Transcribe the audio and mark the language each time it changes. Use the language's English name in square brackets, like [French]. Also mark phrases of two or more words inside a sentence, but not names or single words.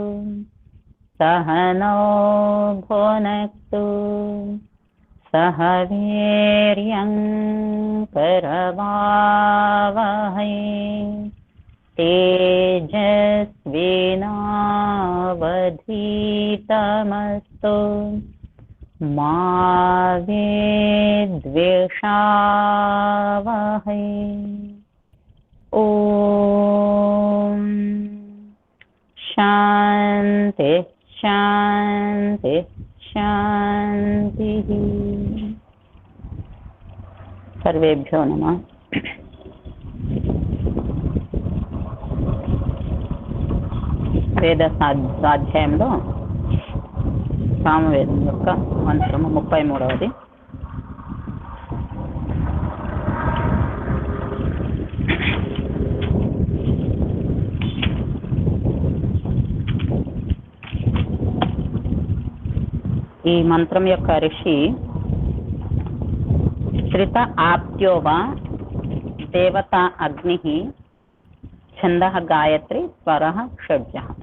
[Sanskrit] सहनौ भुनक्तु सह वीर्यं करवावहै तेजस्विनावधीतमस्तु मा विद्विषावहै। ॐ शान्ति शान्ति शान्तिः। सर्वेभ्यो नमः। [Telugu] వేద స్వాధ్యాయంలో సామవేదం యొక్క మంత్రము 33వది. ఈ మంత్రం యొక్క ఋషి శ్రిత ఆప్త్యోవా దేవత అగ్ని ఛంద గాయత్రి స్వర షడ్జ.